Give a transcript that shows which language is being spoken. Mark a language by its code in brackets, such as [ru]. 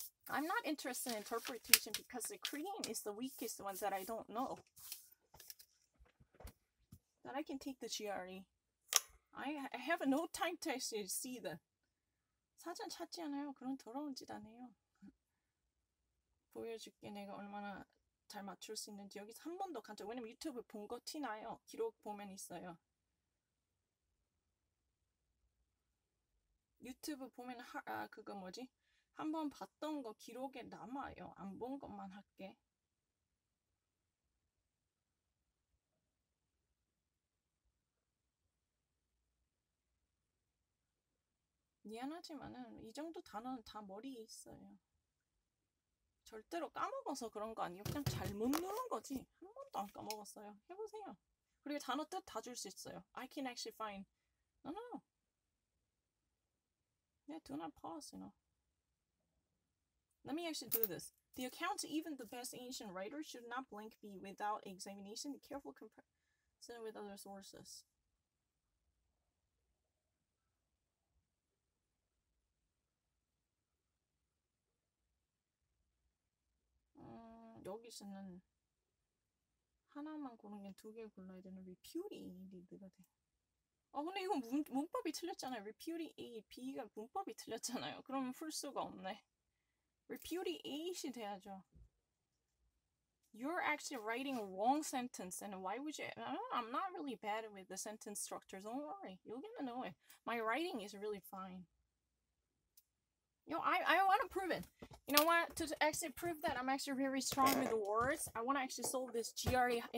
[en] I'm not interested in interpretation, because the Korean is the weakest one that I don't know. But I can take the GRE. I have no time to actually see the [ko] 사전 찾지 않아요. 그런 더러운 짓 안 해요. 보여줄게. 내가 얼마나 잘 맞출 수 있는지. 여기서 한 번도 간적. 왜냐면 유튜브 본 거 티나요. 기록 보면 있어요. 유튜브 보면 그거 뭐지? 한 번 봤던 거 기록에 남아요. 안 본 것만 할게. 미안하지만은 이 정도 단어는 다 머리에 있어요. 절대로 까먹어서 그런 거 아니에요. 그냥 잘못 누른 거지. 한 번도 안 까먹었어요. 해보세요. 그리고 단어 뜻 다 줄 수 있어요. [en] I can actually find. No. Yeah, do not pause, Let me actually do this. The accounts, even the best ancient writers, should not blank be without examination. Be careful comparison with other sources. [ko] 여기서는 하나만 고른 게 두 개 골라야 되는 repudiated가 돼. 근데 이건 문법이 틀렸잖아요. repudiate, B가 문법이 틀렸잖아요. 그러면 풀 수가 없네. repudiate이 돼야죠. [en] You're actually writing a wrong sentence, and why would you? I'm not really bad with the sentence structures. Don't worry, you're gonna know it. My writing is really fine. I want to prove it. You know what? To actually prove that I'm actually very strong with the words, I want to actually solve this GRE.